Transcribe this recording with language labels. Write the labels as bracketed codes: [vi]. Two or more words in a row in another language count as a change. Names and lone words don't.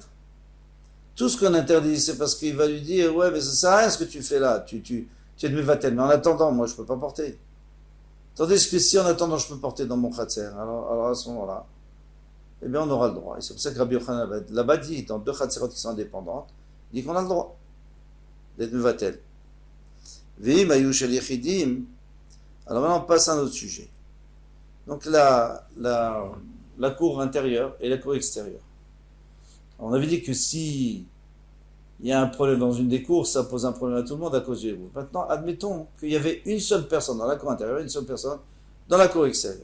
[fr] Tout ce qu'on interdit, c'est parce qu'il va lui dire, ouais, mais ça sert à rien ce que tu fais là, tu es de Mevatel, mais en attendant, moi je ne peux pas porter. Tandis que si en attendant je peux porter dans mon Khatser, alors à ce moment-là, eh bien on aura le droit. Et c'est pour ça que Rabbi Yochanan là-bas dit, dans deux Khatserot qui sont indépendantes, il dit qu'on a le droit d'être Mevatel. Vim ayush el yechidim. Alors maintenant on passe à un autre sujet. Donc la cour intérieure et la cour extérieure. On avait dit que si il y a un problème dans une des cours, ça pose un problème à tout le monde à cause du héros. Maintenant, admettons qu'il y avait une seule personne dans la cour intérieure, une seule personne dans la cour extérieure.